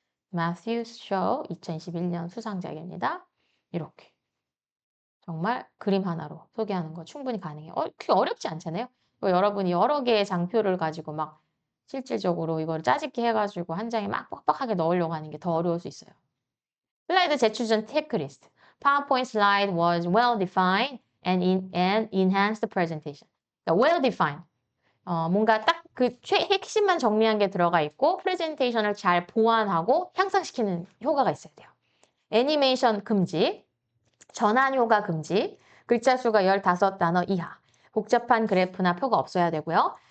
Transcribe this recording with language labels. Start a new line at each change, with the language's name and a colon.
Korean: 마thews 쇼 2021년 수상작입니다. 이렇게. 정말 그림 하나로 소개하는 거 충분히 가능해요. 그게 어렵지 않잖아요. 여러분이 여러 개의 장표를 가지고 막 실질적으로 이걸 짜집기 해가지고 한 장에 막 빡빡하게 넣으려고 하는 게 더 어려울 수 있어요. 슬라이드 제출전 체크리스트.
English: PowerPoint slide was well defined and enhanced the presentation.
Korean: 그러니까
English: well defined.
Korean: 뭔가 딱 그 핵심만 정리한 게 들어가 있고 프레젠테이션을 잘 보완하고 향상시키는 효과가 있어야 돼요. 애니메이션 금지, 전환 효과 금지, 글자 수가 15단어 이하, 복잡한 그래프나 표가 없어야 되고요.